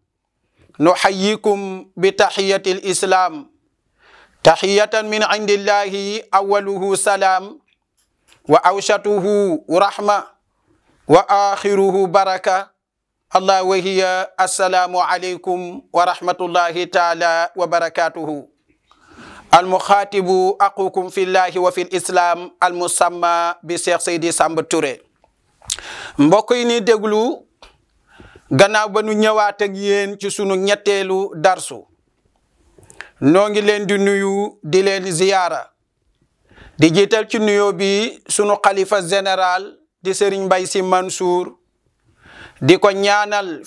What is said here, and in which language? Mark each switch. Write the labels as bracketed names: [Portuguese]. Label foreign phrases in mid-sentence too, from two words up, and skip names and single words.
[Arabic] نحييكم بتحية الإسلام تحية من عند الله أوله سلام وأوسطه رحمة وآخره بركة الله وهي السلام عليكم ورحمة الله تعالى وبركاته المخاطب أخوكم في الله وفي الإسلام المسمى بشيخ سيدي Samba Touré [Wolof] mbokk yi ni déglu gannaaw ba nu ñëwaat ak yéen ci sunu ñetteelu darsu noo ngi leen di nuyu di leen ziyaara di jiital ci nuyoo bi sunu xalifa général di Serigne Mbaye Sy Mansour di ko ñaanal